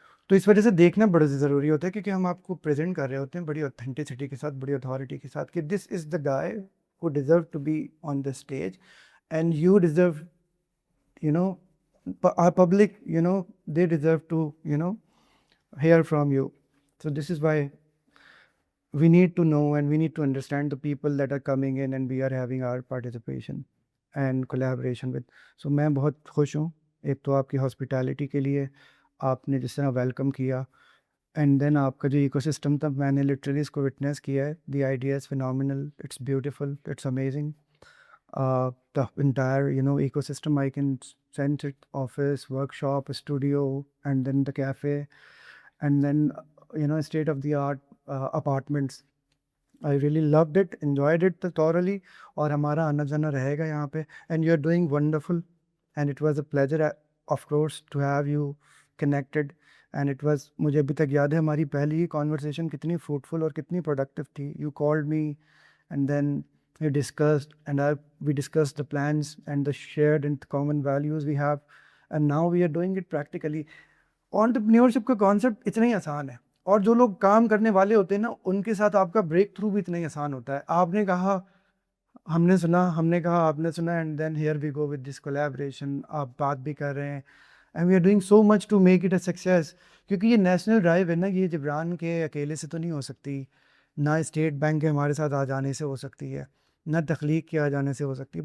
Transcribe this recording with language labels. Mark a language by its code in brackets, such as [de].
[ur] تو اس وجہ سے دیکھنا بڑا ضروری ہوتا ہے کیونکہ ہم آپ کو پریزنٹ کر رہے ہوتے ہیں بڑی اوتھینٹسٹی کے ساتھ، بڑی اتھارٹی کے ساتھ کہ [en] This is the guy who deserve to be on the stage and you deserve, you know, our public, they deserve to, hear from you. So this is why we need to know and we need to understand the people that are coming in and we are having our participation and collaboration with. [ur] So میں بہت خوش ہوں. ایک تو آپ کی hospitality کے لیے، آپ نے جس طرح ویلکم کیا، اینڈ دین آپ کا جو ایکو سسٹم تھا، میں نے لٹرلی اس کو وٹنس کیا ہے. [en] The idea is phenomenal, it's beautiful, it's amazing. The entire ecosystem, I can sense it: office, workshop, studio, and then the cafe, and then state of the art apartments. I really loved it, enjoyed it thoroughly. [ur] اور ہمارا آنا جانا رہے گا یہاں پہ. [en] And you are doing wonderful, and it was a pleasure of course to have you connected. And it was، [ur] مجھے ابھی تک یاد ہے ہماری پہلی کانورسیشن کتنی فروٹفل اور کتنی پروڈکٹیو تھی. [en] You called me and then we discussed we discussed the plans and the shared and common values we have, and now we are doing it practically. Entrepreneurship کا concept [ur] اتنا ہی آسان ہے. اور جو لوگ کام کرنے والے ہوتے ہیں نا ان کے ساتھ آپ کا بریک تھرو بھی اتنا ہی آسان ہوتا ہے. آپ نے کہا ہم نے سنا, ہم نے کہا آپ نے سنا, [en] And then here we go with this collaboration. [ur] آپ بات بھی کر رہے ہیں [en] And we are doing so much to make it a success. [ur] کیونکہ یہ نیشنل ڈرائیو ہے نا, یہ جبران کے اکیلے سے تو نہیں ہو سکتی, نہ اسٹیٹ بینک کے ہمارے ساتھ آ جانے سے ہو سکتی ہے, نہ تخلیق کے آ جانے سے ہو سکتی ہے.